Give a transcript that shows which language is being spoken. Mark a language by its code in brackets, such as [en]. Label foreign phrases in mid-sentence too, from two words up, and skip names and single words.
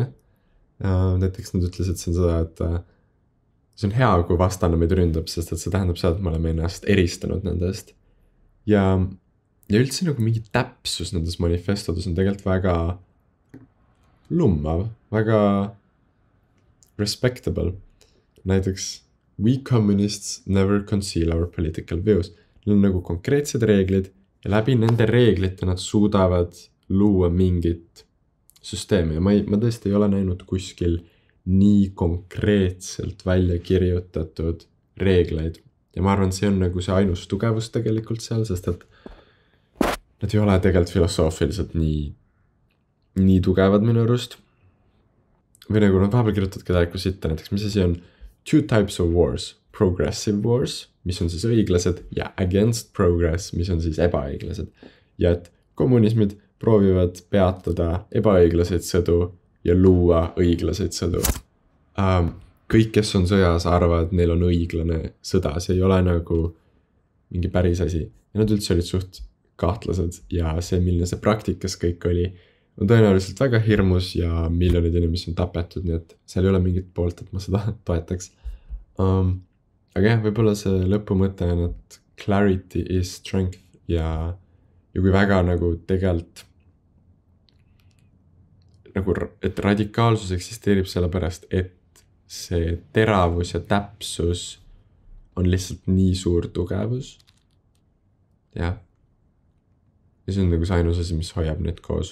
[et] Näiteks nad ütlesid siin seda, et see on hea, kui vastane meid ründab, sest et see tähendab seda, et me oleme ennast eristanud nendest. Ja üldse nagu mingi täpsus nendes manifestodes on tegelikult väga lummav, väga respectable. Näiteks, [en] we communists never conceal our political views. [et] Neil on nagu konkreetsed reeglid ja läbi nende reeglite nad suudavad luua mingit süsteemi. Ja ma tõesti ei ole näinud kuskil nii konkreetselt välja kirjutatud reegleid. Ja ma arvan, see on nagu see ainus tugevus tegelikult seal, sest et nad ei ole tegelikult filosoofiliselt nii tugevad minu arust. Või nagu nad vahepeal kirjutavad täieliku sitta, näiteks mis asi on [en] two types of wars, progressive wars, [et] mis on siis õiglased, ja [en] against progress, [et] mis on siis ebaõiglased. Ja et kommunismid proovivad peatada ebaõiglaseid sõdu ja luua õiglaseid sõdu. Kõik, kes on sõjas, arvavad, et neil on õiglane sõda, see ei ole nagu mingi päris asi. Ja nad üldse olid suht kahtlased ja see, milline see praktikas kõik oli, on tõenäoliselt väga hirmus ja miljonid inimesi on tapetud, nii et seal ei ole mingit poolt, et ma seda toetaks. Aga võib-olla see lõpumõte on, et [en] clarity is strength [et] ja kui väga nagu tegelikult nagu, et radikaalsus eksisteerib sellepärast, et see teravus ja täpsus on lihtsalt nii suur tugevus. Ja see on nagu see ainus asi, mis hoiab neid koos.